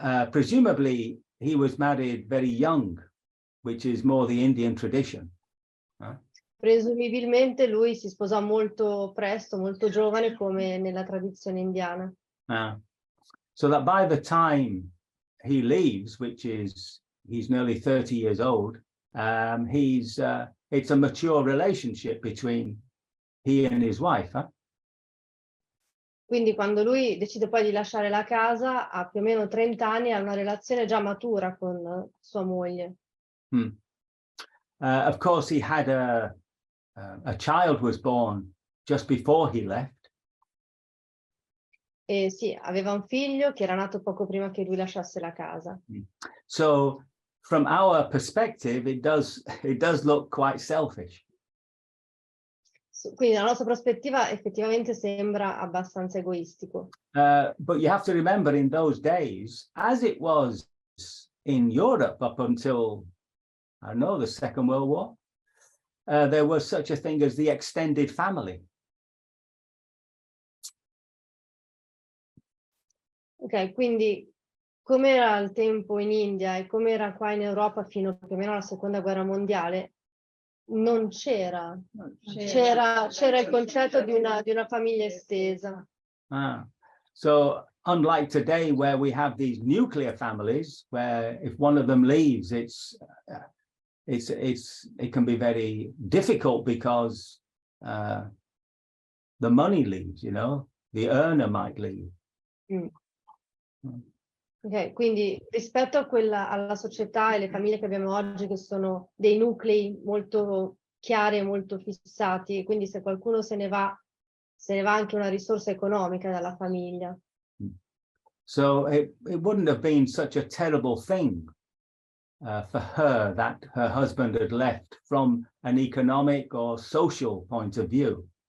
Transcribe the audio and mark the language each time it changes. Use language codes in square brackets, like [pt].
[en] Presumably he was married very young, which is more the Indian tradition. [it] Presumibilmente lui si sposò molto presto, molto giovane, come nella tradizione indiana. [en] So that by the time he leaves, which is he's nearly 30 years old, it's a mature relationship between he and his wife. [it] Quindi quando lui decide poi di lasciare la casa, ha più o meno 30 anni, ha una relazione già matura con sua moglie. [en] Of course, he had a child was born just before he left. [it] E sì, aveva un figlio che era nato poco prima che lui lasciasse la casa. [en] So from our perspective, it does look quite selfish. [it] Quindi dalla nostra prospettiva effettivamente sembra abbastanza egoistico. [en] But you have to remember, in those days, as it was in Europe up until, I don't know, the Second World War, there was such a thing as the extended family. [it] Ok, quindi come era il tempo in India e come era qua in Europa fino più o meno alla Seconda Guerra Mondiale, non c'era il concetto di una famiglia estesa. [en] So unlike today, where we have these nuclear families, where if one of them leaves, it can be very difficult because the money leaves, you know, the earner might leave. [it] Ok, quindi rispetto a alla società e le famiglie che abbiamo oggi, che sono dei nuclei molto chiari e molto fissati, quindi se qualcuno se ne va anche una risorsa economica dalla famiglia. [en] So it wouldn't have been such a terrible thing for her that her husband had left from an economic or social point of view.